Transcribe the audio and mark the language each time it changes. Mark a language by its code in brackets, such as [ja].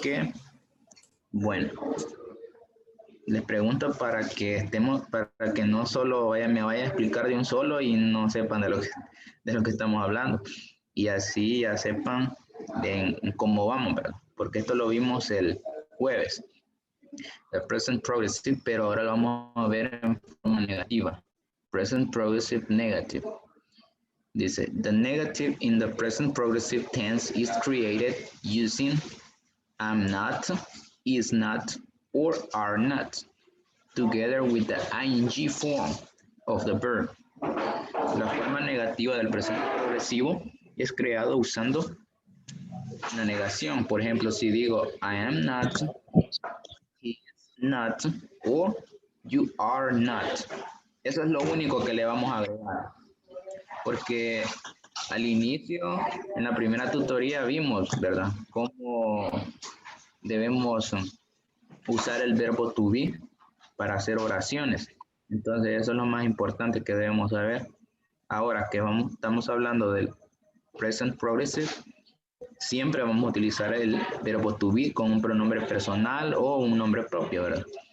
[es] que, bueno, les pregunto para que no solo me vaya a explicar de un solo y no sepan de lo que estamos hablando. Y así ya sepan en cómo vamos, ¿verdad? Porque esto lo vimos el jueves. El present progressive, pero ahora lo vamos a ver en forma negativa. [en] Present progressive negative. [es] Dice, [en] the negative in the present progressive tense is created using am not, is not, or are not, together with the ing form of the verb. [es] La forma negativa del presente progresivo es creado usando una negación. Por ejemplo, si digo [en] I am not, he is not, [es] o [en] you are not. [es] Eso es lo único que le vamos a agregar. Porque al inicio, en la primera tutoría vimos, ¿verdad? Cómo debemos usar el verbo to be para hacer oraciones. Entonces, eso es lo más importante que debemos saber. Ahora que estamos hablando del present progressive, siempre vamos a utilizar el verbo to be con un pronombre personal o un nombre propio, ¿verdad?